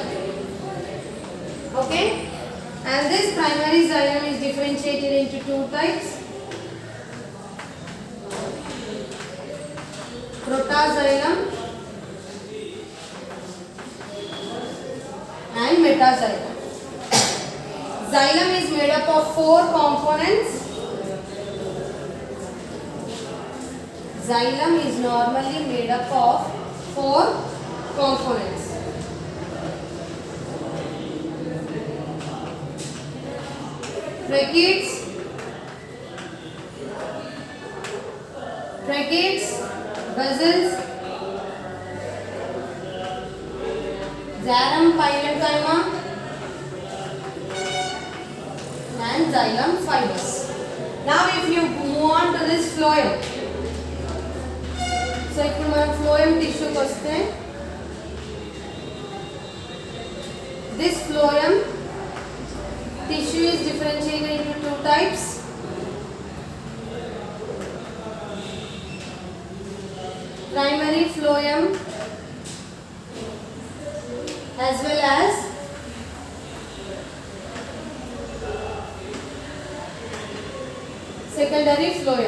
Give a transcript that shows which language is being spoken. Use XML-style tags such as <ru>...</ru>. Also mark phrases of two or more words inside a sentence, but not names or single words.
<en>Okay, and this primary xylem is differentiated into 2 types: protoxylem and metaxylem. Xylem is made up of 4 components. Xylem is normally made up of 4 components. Tracheids, vessels, xylem parenchyma and xylem fibers. Now if you move on to this phloem, so</en> <te>ఇప్పుడు మనం phloem tissue కి వస్తే</te> <en>this phloem tissue is differentiated into 2 types: primary phloem as well as secondary phloem.</en>